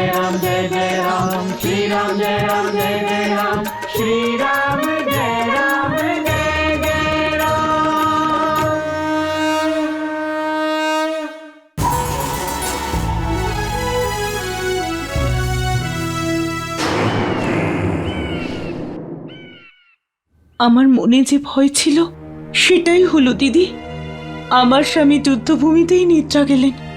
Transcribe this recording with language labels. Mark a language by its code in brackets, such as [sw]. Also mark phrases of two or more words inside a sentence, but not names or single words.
[hi] राम जय जय राम, श्री राम जय राम जय जय राम, श्री राम जय राम जय जय राम। [bn] আমার মনে যে ভয় ছিল সেটাই হলো দিদি। আমার স্বামী যুদ্ধভূমিতেই নিদ্রা গেলেন।